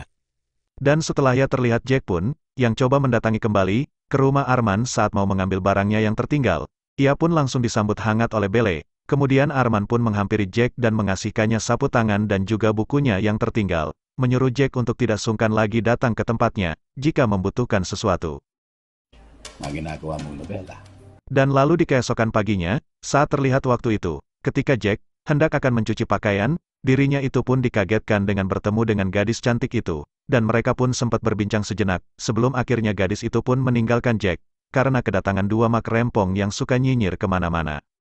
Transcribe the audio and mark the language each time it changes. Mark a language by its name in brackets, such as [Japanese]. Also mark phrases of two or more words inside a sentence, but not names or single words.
[Indonesian] Dan setelahnya terlihat Jack pun, yang coba mendatangi kembali ke rumah Arman saat mau mengambil barangnya yang tertinggal. Ia pun langsung disambut hangat oleh Belle. Kemudian Arman pun menghampiri Jack dan mengasihkannya sapu tangan dan juga bukunya yang tertinggal, menyuruh Jack untuk tidak sungkan lagi datang ke tempatnya, jika membutuhkan sesuatu. [Filipino] Ginagawa mong nobela. [Indonesian] Dan lalu di keesokan paginya, saat terlihat waktu itu, ketika Jack hendak akan mencuci pakaian, dirinya itu pun dikagetkan dengan bertemu dengan gadis cantik itu, dan mereka pun sempat berbincang sejenak, sebelum akhirnya gadis itu pun meninggalkan Jack, karena kedatangan dua mak rempong yang suka nyinyir kemana-mana.